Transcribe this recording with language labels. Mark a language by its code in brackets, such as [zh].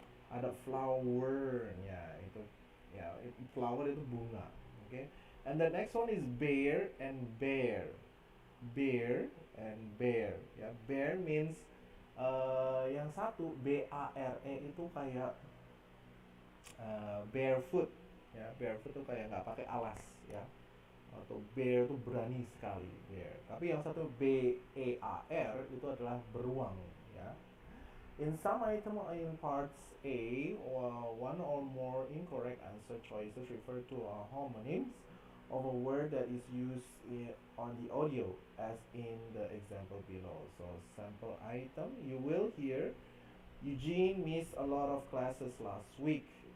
[id] Ada flower-nya itu ya, flower itu bunga. [en] Okay. And the next one is bear and bear. Bear and bear ya. Bear means [id] yang satu BARE itu kayak [en] barefoot ya. [id] Barefoot itu kayak nggak pakai alas ya, atau bear itu berani sekali bear. Tapi yang satu BEAR itu adalah beruang ya. [en] In some item in parts A, one or more incorrect answer choices refer to homonyms of a word that is used on the audio, as in the example below. So sample item, you will hear Eugene missed a lot of classes last week.